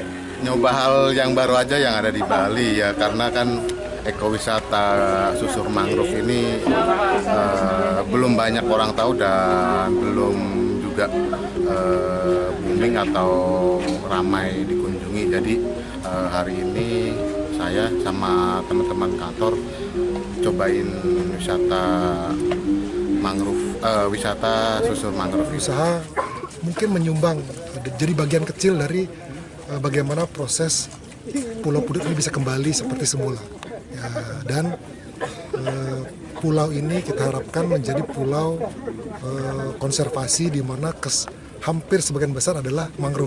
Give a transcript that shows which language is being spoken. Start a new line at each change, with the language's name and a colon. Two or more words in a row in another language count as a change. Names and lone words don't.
Indonesian: Nyoba hal yang baru aja yang ada di Bali ya, karena kan ekowisata susur mangrove ini belum banyak orang tahu dan belum juga booming atau ramai dikunjungi. Jadi hari ini saya sama teman-teman kantor cobain wisata mangrove, wisata susur mangrove. Usaha mungkin menyumbang jadi bagian kecil dari bagaimana proses Pulau Pudut ini bisa kembali seperti semula. Ya, dan pulau ini kita harapkan menjadi pulau konservasi di mana hampir sebagian besar adalah mangrove.